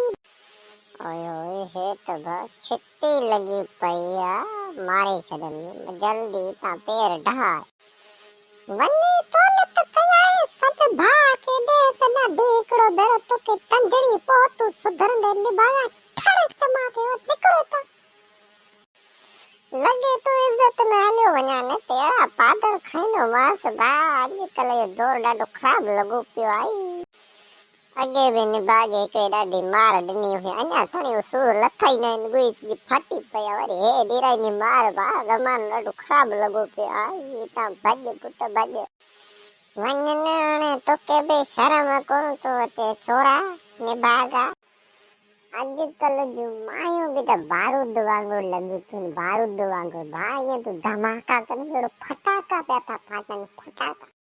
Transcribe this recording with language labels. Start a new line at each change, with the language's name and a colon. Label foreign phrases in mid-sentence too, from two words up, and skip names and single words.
Sindhi: ओए ओए हे तो छिट्टी लगी पैया मारे छदनी जल्दी ता पैर ढाय वन्नी तोले तो कयाए सब भा के दे सना देखड़ो बेरो तो के तंजड़ी पोतु सुधर दे निभाया ठड़े चमाके निकरो ता लगे तो इज्जत में हलियो वञा ने तेरा पादर खाइनो मास बा अॼुकल्ह जो दौर ॾाढो ख़राब लॻो पियो आई। अॻे बि निभागे हिकिड़े ॾाढी मार ॾिनी हुई अञा थोरी सूर लथा ई न आहिनि गुई सॼी फटी पई आहे वरी हे ॾिराईंदी मार बा ज़मानो ॾाढो ख़राब लॻो पियो आहे। तव्हां भॼ पुट भॼ वञ न हाणे तोखे बि शर्म कोन थो अचे छोरा निभागा। अॼुकल्ह जूं मायूं बि त बारूद वांगुरु लॻी पियूं बारूद वांगुरु भाउ ईअं तूं धमाका करे फटाका पिया था फाटनि फटाका।